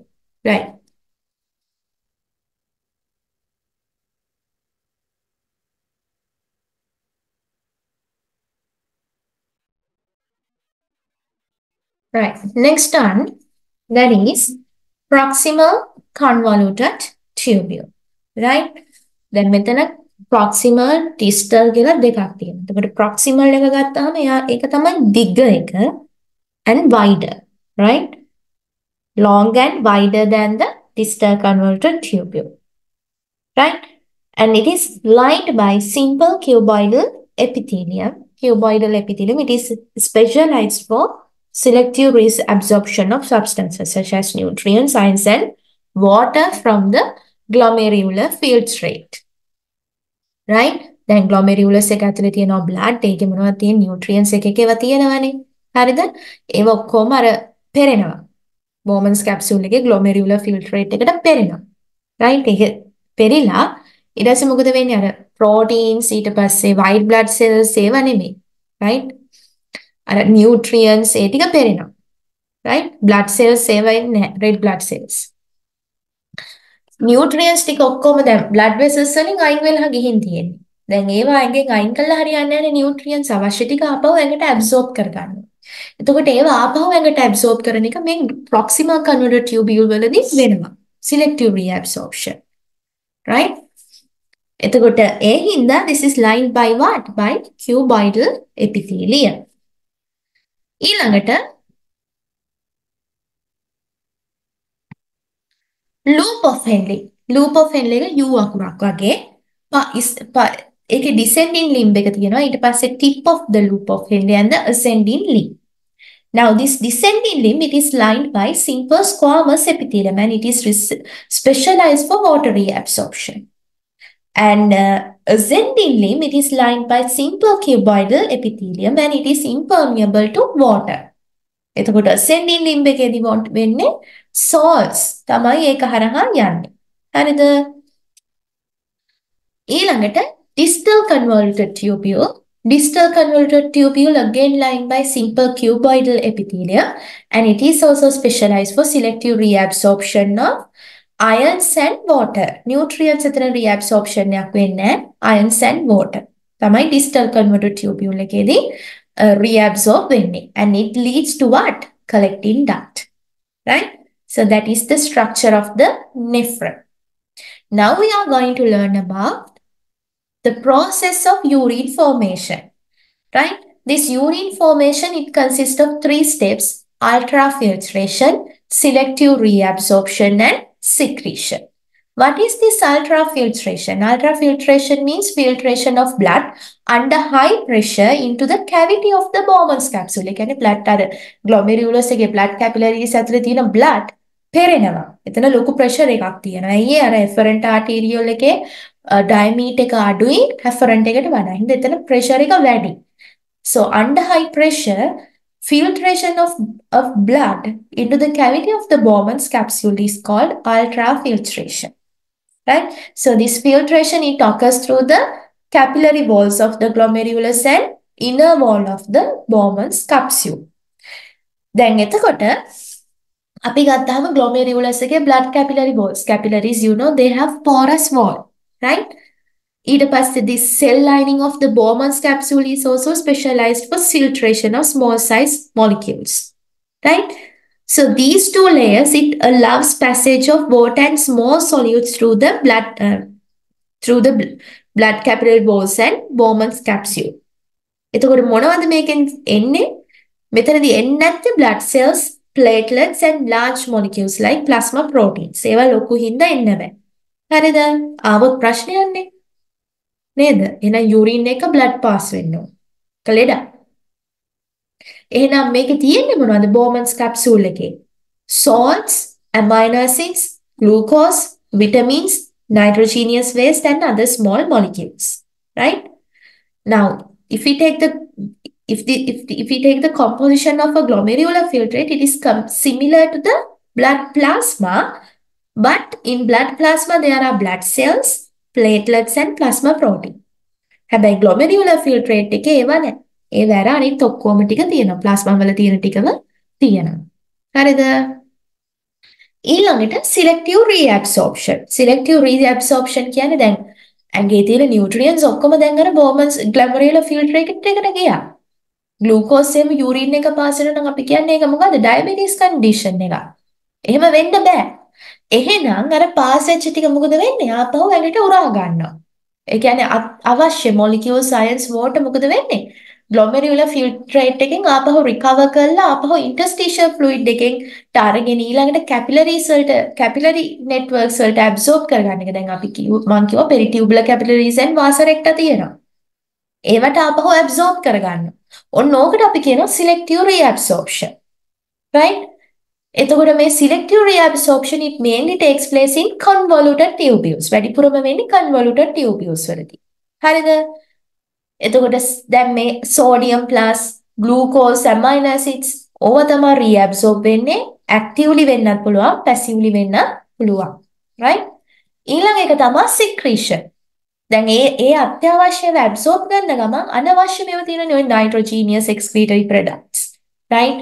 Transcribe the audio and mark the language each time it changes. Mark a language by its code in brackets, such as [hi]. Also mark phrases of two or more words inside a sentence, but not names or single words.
[en] Right. Right. Next one, that is proximal convoluted tubule. Right. [si] දැන් මෙතන [en] proximal distal [si] කියලා දෙකක් තියෙනවා. එතකොට proximal එක ගත්තාම ඒක තමයි දිග එක [en] and wider, right? Long and wider than the distal convoluted tubule, right? And it is lined by simple cuboidal epithelium. Cuboidal epithelium, it is specialized for selective reabsorption of substances such as nutrients, ions, and water from the glomerular filtrate. Right? [si] දැන් glomerulus එක ඇතුලේ තියෙනවා blood ඒකේ මොනවද තියෙන්නේ nutrients එක ඒවා තියෙනවානේ. හරිද? ඒව ඔක්කොම අර පෙරෙනවා. Bowman's capsule එකේ [en] glomerular filtrate [si] එකට පෙරෙනවා. right? ඒක පෙරිලා ඊට පස්සේ මොකද වෙන්නේ අර proteins ඊට පස්සේ [en] white blood cells [si] ඒවා නෙමෙයි. right? අර nutrients ඒ ටික පෙරෙනවා. [en] right? blood cells [si] ඒවා ඉන්නේ [en] red blood cells. [si] නියුට්‍රියන්ස් ටික ඔක්කොම දැන් [en] blood vessels [si] වලින් අයින් වෙලා ගිහින් තියෙන්නේ. දැන් ඒවා ඇඟෙන් අයින් කළා හරියන්නේ නැහැ නියුට්‍රියන්ස් අවශ්‍ය ටික ආපහු ඇඟට ඇබ්සෝබ් කරගන්න. එතකොට ඒවා ආපහු ඇඟට ඇබ්සෝබ් කරන එක මේ [en] proximal converter tubule [si] වලදී වෙනවා. [en] selective reabsorption. right? [si] එතකොට ඒ හින්දා [en] this is lined by what? by cuboidal epithelium. ඊළඟට loop of Henle. loop of Henle [si] එක U අකුරක් වගේ ඒකේ [en] descending limb [si] එක තියෙනවා ඊට පස්සේ [en] tip of the loop of Henle and the ascending limb. Now this descending limb it is lined by simple squamous epithelium and it is specialized for water reabsorption. And ascending limb it is lined by simple cuboidal epithelium and it is impermeable to water. [si] එතකොට [en] ascending limb [si] එකේදී වෙන්නේ salts තමයි ඒක හරහා යන්නේ. හරිද? [en] ඊළඟට distal convoluted tubule. Distal convoluted tubule again lined by simple cuboidal epithelium and it is also specialized for selective reabsorption of ions and water. Nutrients එතන reabsorption [si] එකක් වෙන්නේ [en] ions and water. තමයි distal convoluted tubule එකේදී reabsorb වෙන්නේ and it leads to what? Collecting duct. Right? So that is the structure of the nephron. Now we are going to learn about the process of urine formation. Right? This urine formation, it consists of 3 steps: ultrafiltration, selective reabsorption, and secretion. What is this ultrafiltration? Ultrafiltration means filtration of blood under high pressure into the cavity of the Bowman's capsule. [si] කියන්නේ blood අර glomerulus එකේ [en] blood capillaries [si] ඇතුලේ තියෙන blood පෙරෙනවා. එතන ලොකු pressure එකක් තියෙනවා. ඇයි අර [en] efferent arteriole [si] එකේ diameter එක අඩුයි efferent එකට වඩා. හින්දා එතන pressure එක වැඩි. [en] So under high pressure, filtration of blood into the cavity of the Bowman's capsule is called ultrafiltration. Right? So this filtration, it occurs through the capillary walls of the glomerulus and inner wall of the Bowman's capsule. [si] දැන් එතකොට අපි ගත්තාම glomerulus එකේ [en] blood capillary walls. Capillaries, you know, they have porous wall, right? [si] ඊට පස්සේ [en] this cell lining of the Bowman's capsule is also specialized for filtration of small size molecules, right? So these 2 layers, it allows passage of water and small solutes through the blood capillary walls and Bowman's capsule. [si] එතකොට මොනවද මේකෙන් එන්නේ? මෙතනදී එන්නේ නැත්තේ [en] blood cells, platelets and large molecules like plasma proteins. [si] ඒවා ලොකු හින්දා එන්න බෑ. හරිද? ආවොත් ප්‍රශ්නයක් නේ. නේද? එහෙනම් යුරින් එක [en] blood pass [si] වෙන්න ඕන. කලෙඩ. එහෙනම් මේකේ තියෙන්නේ මොනවද Bowman's capsule එකේ? [en] Salts, amino acids, glucose, vitamins, nitrogenous waste and other small molecules. Right? Now, if we take the composition of a glomerular filtrate, it is similar to the blood plasma, but in blood plasma there are blood cells, platelets and plasma protein. [si] හැබැයි [en] glomerular filtrate [si] එකේ ඒවා නැහැ. ඒ වැර අනිත් ඔක්කොම ටික තියෙනවා. ප්ලාස්මා වල තියෙන ටිකම තියෙනවා. හරිද? ඊළඟට selective reabsorption. [en] Selective reabsorption [si] කියන්නේ දැන් ඇඟේ තියෙන nutrients ඔක්කොම දැන් අර [en] Bowman's glomerular filtrate [si] එකට ගියා. ග්ලූකෝස් එහෙම යූරින් එක පාස් වෙනවා නම් අපි කියන්නේ ඒක මොකද්ද? [en] diabetes condition [si] එක. එහෙම වෙන්න බෑ. එහෙනම් අර පාස් වෙච්ච ටික මොකද වෙන්නේ? ආපහු ඇඟට උරා ගන්නවා. ඒ කියන්නේ අවශ්‍ය [en] molecule science [si] වලට මොකද වෙන්නේ? [en] glomerular filtrate [si] එකෙන් ආපහු රිකවර් කරලා ආපහු [en] interstitial fluid [si] එකෙන් ටාරගෙන ඊළඟට කැපිලරිස් වලට [en] capillary networks [si] වලට ඇබ්සෝබ් කරගන්න එක. දැන් අපි මම කිව්වා [en] peritubular capillaries and vasa recta [si] තියෙනවා. ඒවට ආපහු ඇබ්සෝබ් කරගන්න. ඔන්න ඕකට අපි කියනවා [en] selective reabsorption. Right? [si] එතකොට මේ [en] selective reabsorption it mainly takes place in convoluted tubules. [si] වැඩිපුරම වෙන්නේ [en] convoluted tubules [si] වලදී. හරිද? එතකොට දැන් මේ [en] sodium plus glucose amino acids [si] ඕවා තමයි reabsorb වෙන්නේ. actively වෙන්නත් පුළුවන්, passively වෙන්නත් පුළුවන්. Right? ඊළඟ එක තමයි secretion. දැන් ඒ අත්‍යවශ්‍යව absorb කරන ගමන් අනවශ්‍ය මේවා තියෙන ඔය [en] nitrogenous excretory products. [si] Right?